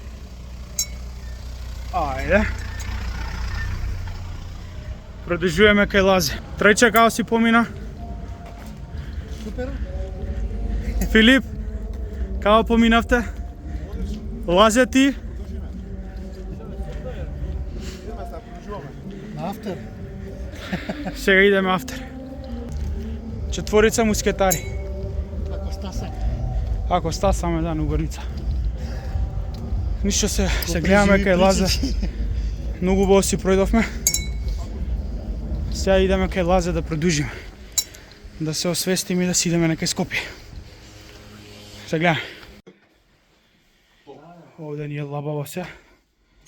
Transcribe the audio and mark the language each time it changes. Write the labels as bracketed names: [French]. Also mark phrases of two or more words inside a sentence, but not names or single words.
[Macedonian] Ајде. Продужуеме кај Лазе. Треќа као си помина? Super. Филип, као поминавте? Лазе ти? Идеме са продужуеме. Na after. Сега идеме after. Четворица мускетари. Ако стаса. Ако стасаме, да, на горница. Нищо се гледаме кај Лазе. Многу убаво си пројдовме. Сега идеме кај Лазе да продужиме. Да се освестиме и да си идеме на кај Скопје. Се гледаме. Овде ни е лабаво се.